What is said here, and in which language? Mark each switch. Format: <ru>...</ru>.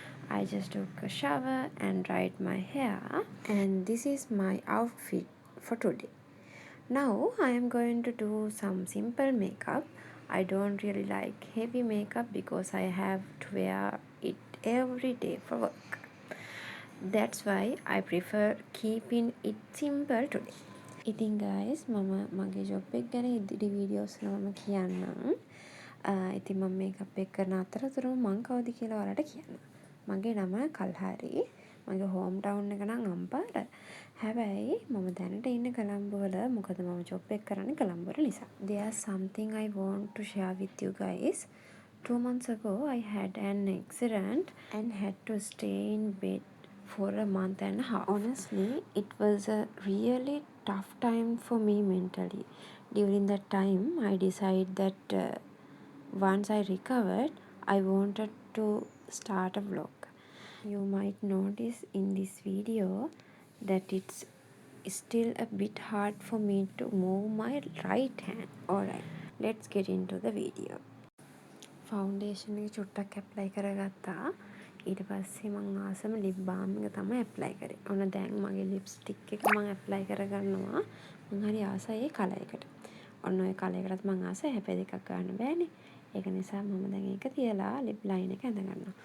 <en>I just took a shower and dried my hair and this is my outfit for today. Now I am going to do some simple makeup. I don't really like heavy makeup because I have to wear it every day for work. That's why I prefer keeping it simple today.</en> <si>ඉතින් guys මම මගේ job එක ගැන ඉදිරි videos වල මම කියන්නම්. ඉතින් මම මේකප් එක කරන අතරතුරම මං කවුද කියලා ඔයාලට කියන්නම්. මගේ නම කල්හාරි. මගේ හෝම් ටවුන් එක නම් අම්පාර. හැබැයි මම දැනට ඉන්නේ කොළඹ වල. මොකද මම ජොබ් එක කරන්නේ කොළඹ වල නිසා.</si> <en>There's something I want to share with you guys. 2 months ago I had an accident and had to stay in bed for a month and a half. Honestly, it was a really tough time for me mentally. During that time, I decided that once I recovered, I wanted to start a vlog. You might notice in this video that it's still a bit hard for me to move my right hand. Alright, let's get into the video.</en> <si>Foundation එක චුට්ටක් apply කරගත්තා. ඊට පස්සේ මං ආසම ලිප් balm එක තමයි apply කරේ. ඔන්න දැන් මගේ ලිප්ස්ටික් එක මං ඇප්ලයි කරගන්නවා. මං හරි ආසයි ඒ කලර් එකට. ඔන්න ඔය කලර් එකටත් මං ආසයි. හැබැයි දෙකක් ගන්න බෑනේ. ඒක නිසා මම දැන් ඒක තියලා ලිප් ලයින් එක ඇඳ ගන්නවා.</si>